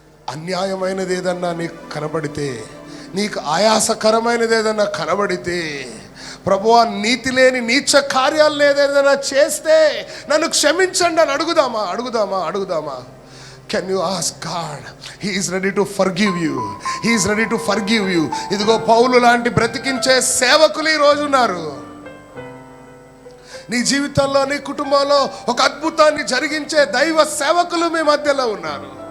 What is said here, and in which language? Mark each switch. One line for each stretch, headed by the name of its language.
Telugu: అన్యాయమైనది ఏదన్నా నీకు కనబడితే, నీకు ఆయాసకరమైనది ఏదన్నా కనబడితే, ప్రభువా నీతి లేని నీచ కార్యాలు ఏదైనా చేస్తే నన్ను క్షమించండి అని అడుగుదామా.
English: Can you ask God? He is ready to forgive you. He is ready to forgive you.
Telugu: ఇదిగో పౌలు లాంటి బ్రతికించే సేవకులు ఈ రోజు ఉన్నారు. నీ జీవితంలో, నీ కుటుంబంలో ఒక అద్భుతాన్ని జరిగించే దైవ సేవకులు మీ మధ్యలో ఉన్నారు.